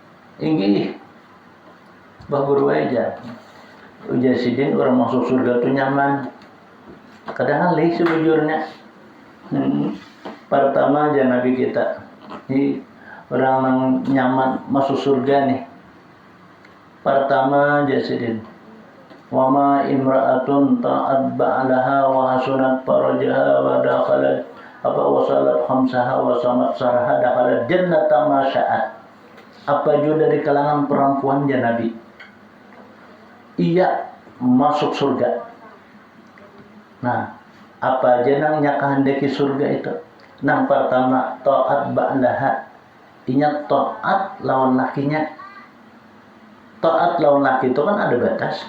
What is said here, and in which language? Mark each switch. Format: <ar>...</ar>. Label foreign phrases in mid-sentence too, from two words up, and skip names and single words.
<bjn>Inggih bahuru aja ujar sidin orang masuk surga tuh nyaman kadang lih sebujurnya pertama aja Nabi kita ini orang nyaman masuk surga nih pertama aja sidin</bjn> <ar>وما امرأة طاعت بعلها و حصنت فرجها و دخلت وصلت خمسها و صامت شهرها دخلت جنة ما شاءت.</ar> <bjn>Apa juga dari kalangan perempuan</bjn> <ar>يا نبي</ar> <bjn>ia masuk surga. Nah, apa aja nang kehendaki surga itu? Nang pertama</bjn> <ar>طاعت بعلها.</ar> <bjn>Ingat taat lawan lakinya. Taat lawan laki itu kan ada batas.</bjn>